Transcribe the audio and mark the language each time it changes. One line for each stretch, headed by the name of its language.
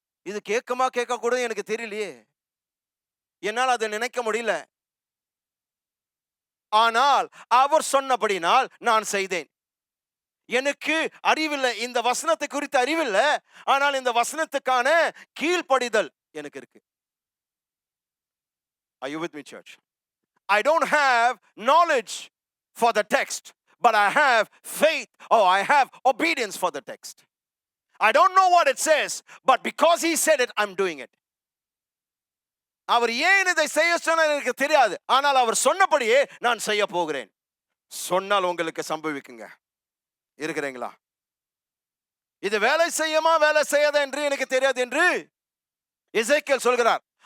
Tamil: இது கேட்கமா கேட்க கூட எனக்கு தெரியலையே. என்னால் அதை நினைக்க முடியல. ஆனால் அவர் சொன்னபடினால் நான் செய்தேன். எனக்கு அறிவில்லை, இந்த வசனத்தை குறித்து அறிவில்லை. ஆனால் இந்த வசனத்துக்கான கீழ்ப்படிதல் எனக்கு இருக்கு.
English: Are you with me, church? I don't have knowledge for the text, but I have faith, or I have obedience for the text. I don't know what it says, but because he said it, I'm doing it.
Tamil: அவர் ஏன் இதை செய்ய சொன்னார் எனக்கு தெரியாது. ஆனால் அவர் சொன்னபடியே நான் செய்ய போகிறேன். சொன்னால் உங்களுக்கு சம்பவிக்குங்க. இருக்கிறீங்களா? இது வேலை செய்யுமா வேலை செய்யாத என்று எனக்கு தெரியாது என்று எசேக்கியேல் சொல்கிறார்.